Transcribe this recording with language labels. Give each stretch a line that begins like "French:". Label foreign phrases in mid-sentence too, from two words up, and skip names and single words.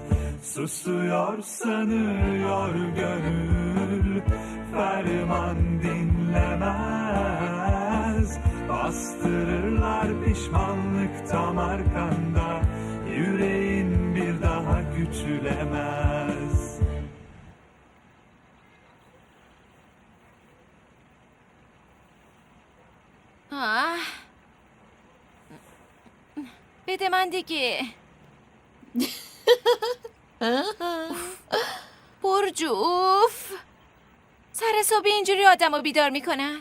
Turkish: Susuyor sanıyor gönül, ferman dinlemez. Bastırırlar pişmanlık tam arkanda, yüreğin bir daha küçülemez.
Persian: بده من دیگه. برجو اوف، سر صبح اینجوری آدمو بیدار میکنن.